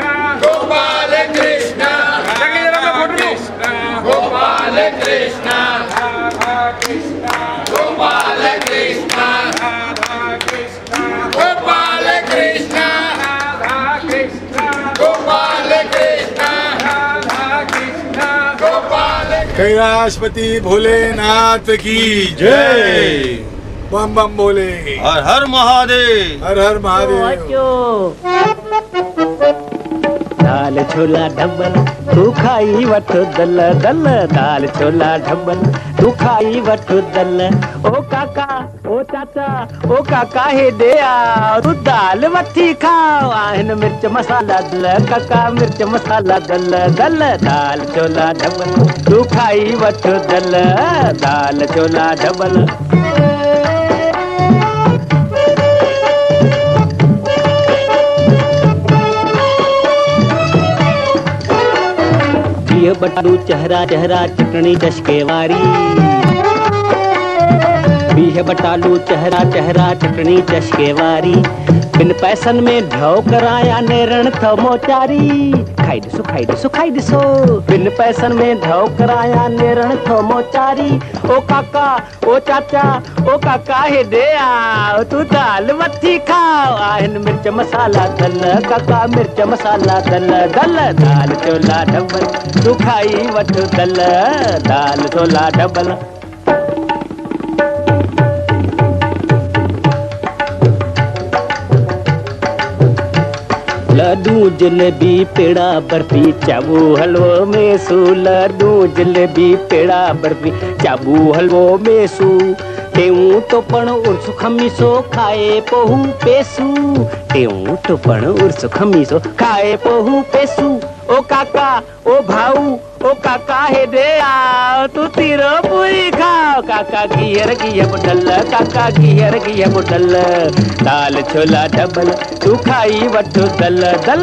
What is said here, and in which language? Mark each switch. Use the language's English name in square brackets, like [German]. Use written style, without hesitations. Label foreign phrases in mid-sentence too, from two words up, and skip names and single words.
[Hindi] गोपाल कृष्ण गोपाल कृष्ण राधा कृष्ण गोपाल कृष्ण राधा कृष्ण गोपाल कृष्ण राधा कृष्ण गोपाल कृष्ण राधा कृष्ण गोपाल कैलाशपति भोलेनाथ की जय। बम बम बोले हर हर महादेव। हर हर महादेव। [Sindhi] दाल छोला ढबल तू खाई वठो दल दल। दाल छोला ढबल तू खाई वठो दल। ओ काका ओ चाचा ओ काका हे दे आ तू दाल वठी खाओ। आहिन मिर्च मसाला दल काका मिर्च मसाला दल दल। दाल छोला ढबल तू खाई वठो दल। दाल छोला ढबल बटालू चेहरा चेहरा चटनी चशके वारी। बीह बटालू चेहरा चेहरा चटनी चशके वारी। बिन पैसन में ढो कराया नेरण थो मोचारी। खाई दिसो खाई दिसो खाई दिसो। बिन पैसन में ढो कराया नेरण थो मोचारी। ओ काका ओ चाचा ओ काका हे दे आ तू दाल वठी खाओ। आहिन मिर्च मसाला दल काका मिर्च मसाला दल दल। दाल छोला ढबल तू खाई वठ दल। दाल छोला ढबल लड्डू जलेबी पेड़ा बर्फी चाबू हलवो मेसू। लड्डू जलेबी पेड़ा बर्फी चाबू हलवो मेसू। टेऊ तो पण उर्स खमीसो खाए पोहू पेसू। टेऊ तो पण उर्स खमीसो खाए पोहू पेसू। ओ काका ओ भाऊ ओ काका हे दे आ तू तीरो पूरी खाओ। काका घियर घिय बुडल काका घियर घिय बुडल। दाल छोला ढबल तू खाई वठो दल दल।